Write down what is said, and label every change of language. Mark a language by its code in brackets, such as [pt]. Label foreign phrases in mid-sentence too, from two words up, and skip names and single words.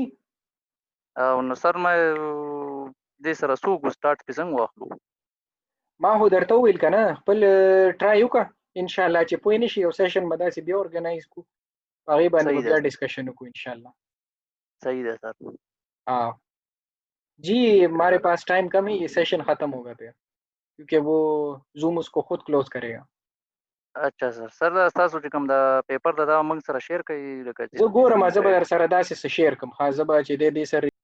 [ps] او نو سر ما دې سره څو کو سٹارټ په څنګه واخلو؟ ما هو درته وویل که نه خپل ټرای وکړه انشاءالله چې پوه نه شي یو سیشن به داسې بیا ارګنایز کړو په هغې باندې به صحیح ده بیا سر ڈسکشن وکړو انشاءالله. صحیح ده سر. [ur] ہاں جی ہمارے پاس ٹائم کم ہے یہ سیشن ختم ہوگا پھر کیونکہ وہ زوم اس کو خود کلوز کرے گا. [ps] اچھا [en] sir sir [ps] تاسو چې کوم دا پیپر دا موږ سره شیر کوي لکه زه ګورم چې زه به در سره داسې څه شیر کړم ها زه به چې دې سره